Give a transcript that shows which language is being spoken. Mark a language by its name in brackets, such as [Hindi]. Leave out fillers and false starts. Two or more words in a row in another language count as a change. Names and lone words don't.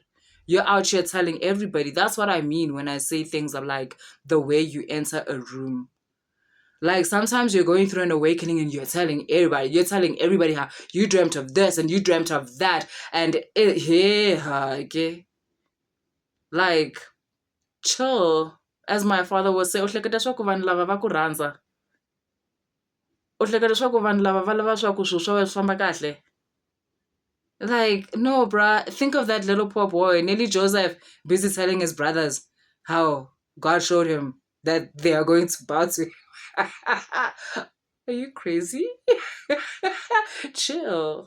[English] You're out here telling everybody. That's what I mean when I say things of like the way you enter a room. Like sometimes you're going through an awakening and you're telling everybody. You're telling everybody how you dreamt of this and you dreamt of that. And yeah, okay. Like chill. As my father would say, [Tsonga] u hleketa swa ku vanhu lava va ku rhandza. U hleketa swa ku vanhu lava va lava swa ku swilo swa wena swi famba kahle. [English] Like, no, bruh. Think of that little poor boy, Nelly Joseph, busy telling his brothers how God showed him that they are going to bow to him. Are you crazy? Chill.